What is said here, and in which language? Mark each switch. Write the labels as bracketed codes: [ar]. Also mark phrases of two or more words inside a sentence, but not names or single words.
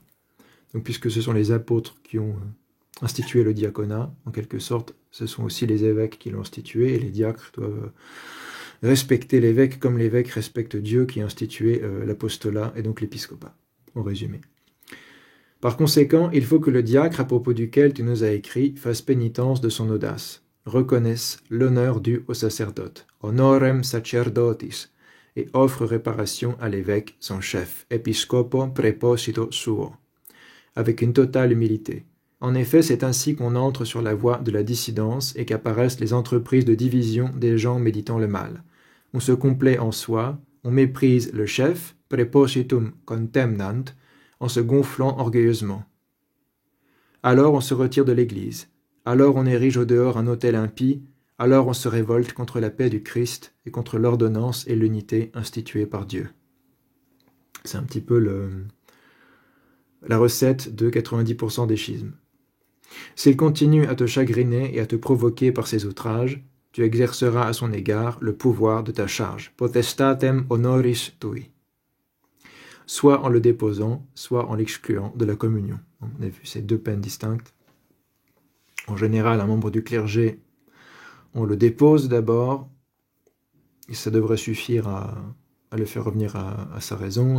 [fr] Donc puisque ce sont les apôtres qui ont institué le diaconat, en quelque sorte, ce sont aussi les évêques qui l'ont institué et les diacres doivent respecter l'évêque comme l'évêque respecte Dieu qui a institué l'apostolat et donc l'épiscopat, en résumé. Par conséquent, il faut que le diacre à propos duquel tu nous as écrit fasse pénitence de son audace, reconnaisse l'honneur dû au sacerdote, [la] honorem sacerdotis, [fr] et offre réparation à l'évêque, son chef, [la] episcopo preposito suo, [fr] avec une totale humilité. En effet, c'est ainsi qu'on entre sur la voie de la dissidence et qu'apparaissent les entreprises de division des gens méditant le mal. On se complaît en soi, on méprise le chef, [la] prepositum contemnant, [fr] en se gonflant orgueilleusement. Alors on se retire de l'Église, alors on érige au dehors un autel impie, alors on se révolte contre la paix du Christ et contre l'ordonnance et l'unité instituées par Dieu. C'est un petit peu la recette de 90% des schismes. S'il continue à te chagriner et à te provoquer par ses outrages, tu exerceras à son égard le pouvoir de ta charge, [la] potestatem honoris tui, [fr] soit en le déposant, soit en l'excluant de la communion. On a vu ces deux peines distinctes. En général, un membre du clergé, on le dépose d'abord, et ça devrait suffire à le faire revenir à sa raison.